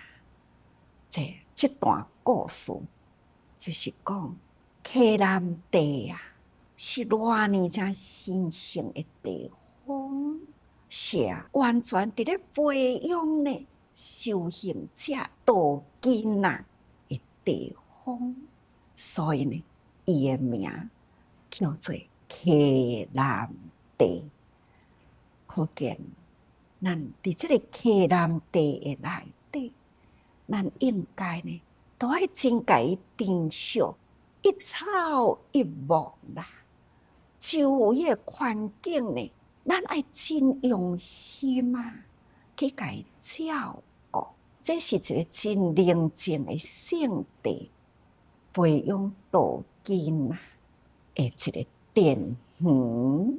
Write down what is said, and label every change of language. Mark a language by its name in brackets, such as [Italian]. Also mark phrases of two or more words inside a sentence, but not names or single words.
[Min Nan Chinese] 这段故事就是讲，溪南地啊，是偌尼正神圣的地方，是完全伫咧培养呢修行者道根啊的地方，所以呢，伊的名叫做溪南地。可见，咱伫这个溪南地的内底，咱应该呢，都爱真甲伊珍惜一草一木啦，周围的环境呢，咱爱真用心啊，去甲伊照顾。这是一个真宁静的圣地，培养道根啊的一个典范。